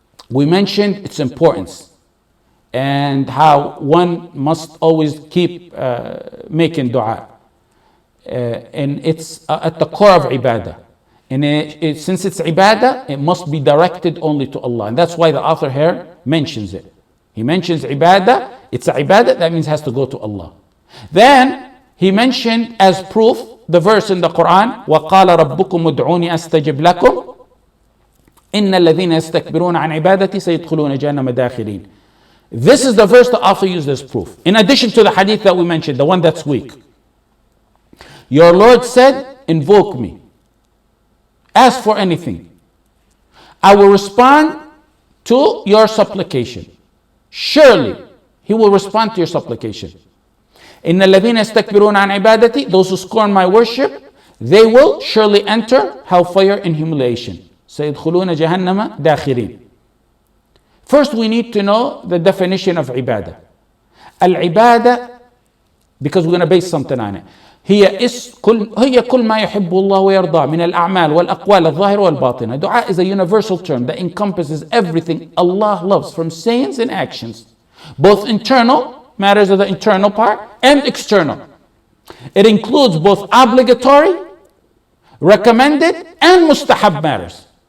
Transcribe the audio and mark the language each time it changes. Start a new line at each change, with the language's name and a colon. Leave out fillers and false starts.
English: We mentioned its importance and how one must always keep making dua. And it's at the core of ibadah. And since it's ibadah, it must be directed only to Allah. And that's why the author here mentions it. He mentions ibadah. It's a ibadah, that means it has to go to Allah. Then he mentioned as proof the verse in the Quran,
Arabic: وَقَالَ رَبُّكُمُ ادْعُونِي أَسْتَجِبْ لَكُمْ إِنَّ الَّذِينَ يَسْتَكْبِرُونَ عَنْ عِبَادَتِي سَيَدْخُلُونَ جَهَنَّمَ دَاخِرِينَ.
English: This is the verse the author used as proof. In addition to the hadith that we mentioned, the one that's weak. Your Lord said, invoke me. Ask for anything. I will respond to your supplication. Surely, He will respond to your supplication.
Arabic: إِنَّ الَّذِينَ يَسْتَكْبِرُونَ عَنْ عِبَادَتِي,
English: those who scorn my worship, they will surely enter hellfire in humiliation.
Arabic: سَيَدْخُلُونَ جَهَنَّمَ دَاخِرِينَ.
English: First, we need to know the definition of ibadah. Al-ibadah, because we're going to base something on it.
Arabic: هي كل ما يحب الله ويرضاه من الأعمال والأقوال الظاهرة والباطنة.
English: Dua is a universal term that encompasses everything Allah loves from sayings and actions, both internal matters of the internal part and external. It includes both obligatory, recommended, and mustahab matters.